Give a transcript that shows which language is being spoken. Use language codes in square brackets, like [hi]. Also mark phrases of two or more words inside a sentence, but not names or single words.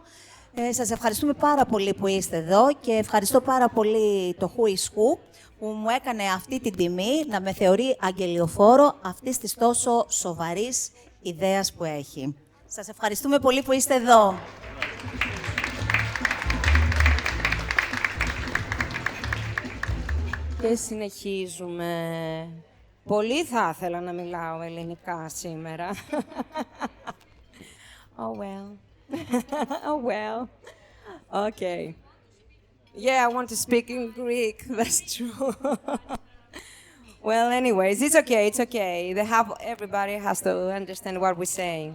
[el] Σας ευχαριστούμε πάρα πολύ που είστε εδώ και ευχαριστώ πάρα πολύ το Who is Who που μου έκανε αυτή την τιμή να με θεωρεί αγγελιοφόρο αυτής της τόσο σοβαρής ιδέας που έχει. Σας ευχαριστούμε πολύ που είστε εδώ. Και συνεχίζουμε. Πολύ θα ήθελα να μιλάω ελληνικά σήμερα. [en] Oh well. Oh well. Okay. Yeah, I want to speak in Greek. That's true. Well, anyways, it's okay. It's okay. Everybody has to understand what we're saying.